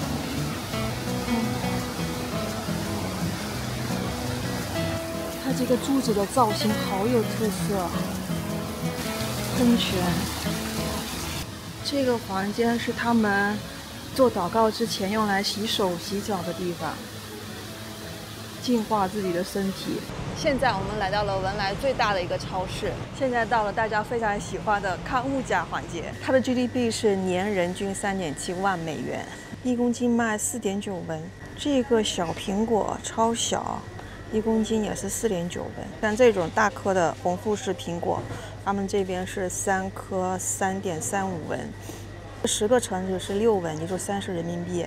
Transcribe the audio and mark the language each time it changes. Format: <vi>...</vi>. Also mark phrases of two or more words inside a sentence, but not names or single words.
<zh>它這個柱子的造型好有特色，噴泉。這個房間是他們做禱告之前用來洗手洗腳的地方，淨化自己的身體。現在我們來到了文萊最大的一個超市，現在到了大家非常喜歡的看物價環節。它的 GDP 是年人均3.7萬美元，1公斤賣4.9文。這個小蘋果超小 1公斤也是4.9文。像这种大颗的红富士苹果，他们这边是3顆3.35文，10个橙子是6文，也就30人民币。</zh>